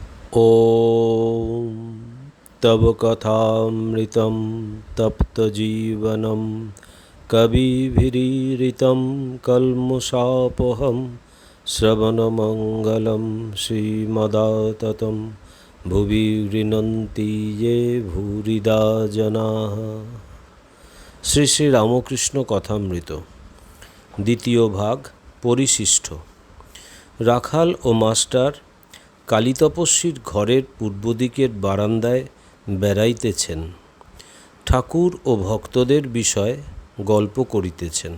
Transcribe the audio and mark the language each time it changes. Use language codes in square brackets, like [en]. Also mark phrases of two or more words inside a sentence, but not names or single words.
[sa] ॐ तव कथामृतं तप्तजीवनं कविभिरीरितं कल्मषापहं श्रवणमङ्गलं श्रीमदाततं भुवि गृह्णन्ति ये भूरिदा जनाः। [bn] শ্রী শ্রী রামকৃষ্ণ কথামৃত দ্বিতীয় ভাগ পরিশিষ্ট। রাখাল ও মাস্টার কালীতপস্বীর ঘরের পূর্ব দিকের বারান্দায় বেড়াইতেছেন, ঠাকুর ও ভক্তদের বিষয়ে গল্প করিতেছেন।